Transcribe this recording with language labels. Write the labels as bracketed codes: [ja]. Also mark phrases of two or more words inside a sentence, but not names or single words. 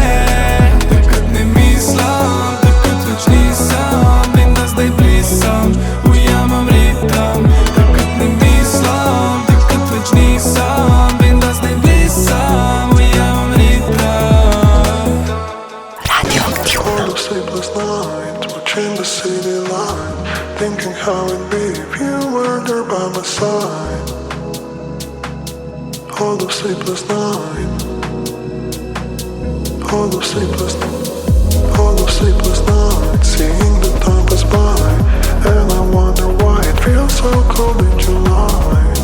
[sl] Takrat ne mislim, takrat več nisem, vem, da zdaj blisem, ujamem ritem. Takrat ne mislim, takrat več nisem, vem, da zdaj blisem, ujamem ritem. [en] On the sleepless night, watching the city line, thinking how it'd be if you weren't there by my side. All the sleepless night, all the sleepless night, seeing the time pass by, and I wonder why it feels so cold in July.